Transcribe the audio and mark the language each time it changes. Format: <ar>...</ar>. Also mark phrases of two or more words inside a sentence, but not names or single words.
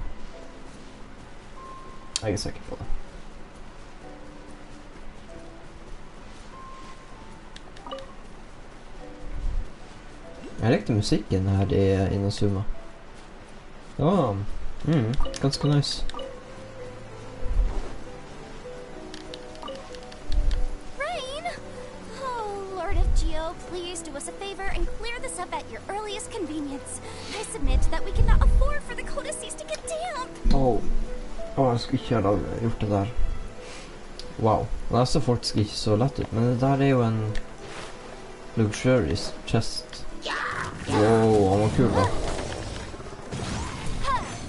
<no>Jeg er sikker på det. Jeg likte musikken her i Inazuma. Ja, ganske nice.</no> <en>Rain! Oh, Lord of Geo, please do us a favor and clear this up at your earliest convenience. I submit that we cannot afford for the codices to get damp.</en> <no>Jeg skulle ikke ha gjort det der. Wow, det ser faktisk ikke så lett ut, men det der er jo en</no> <en>luxurious chest.</en> <no>Wow, han var kul da.</no>